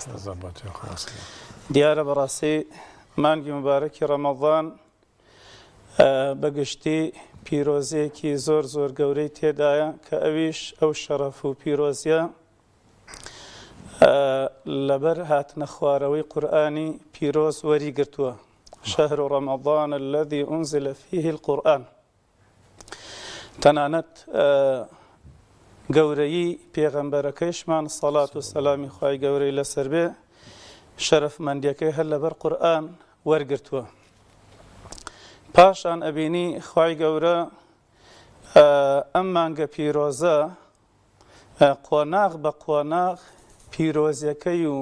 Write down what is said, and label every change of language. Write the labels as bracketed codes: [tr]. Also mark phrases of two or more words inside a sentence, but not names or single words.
[ckb] دیارە بەڕاستی مانگی مبارەکی ڕەمەضان بەگشتی پیرۆزیەکی زۆر زۆر گەورەی تێدایە کە ئەویش ئەو شەرەف و پیرۆزیە لەبەر هاتنە خوارەوەی قورئانی پیرۆز وەریگرتووە. [ar] شهر رمضان الذي أنزل فيه القرآن. [ckb] تەنانەت گەورەی پێغەمبەرەکەیشمان سەڵات و سەلامی خوای گەورەی لەسەر بێ شەرەفمەندیەکەی هەر لەبەر قورئان وەرگرتووە. پاشان ئەبینی خوای گەورە ئەم مانگە پیرۆزە قۆناغ بە قۆناغ پیرۆزیەکەی و